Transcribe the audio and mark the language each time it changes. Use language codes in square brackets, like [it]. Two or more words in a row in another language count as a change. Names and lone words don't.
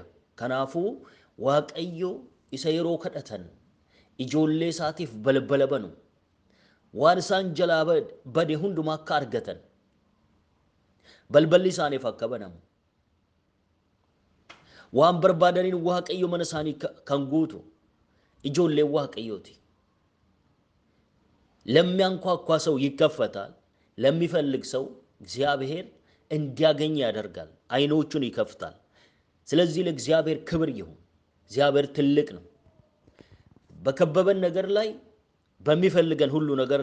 [om] Kanaafu Waaqayyo isa yeroo kadhatan ijoollee isaatiif balbala banu waan isaan jalaa bade hundumaa akka argatan balballi isaaniif akka banamu waan barbaadaniin Waaqayyo mana isaanii kan guutu ijoollee Waaqayyooti. [am] ለሚያንኳኳ ሰው ይከፈታል ለሚፈልግ ሰው እግዚአብሔር እንዲያገኝ ያደርጋል አይኖቹን ይከፍታል ስለዚህ ለእግዚአብሔር ክብር ይሁን እግዚአብሔር ትልቅ ነው በከበበን ነገር ላይ በሚፈልገን ሁሉ ነገር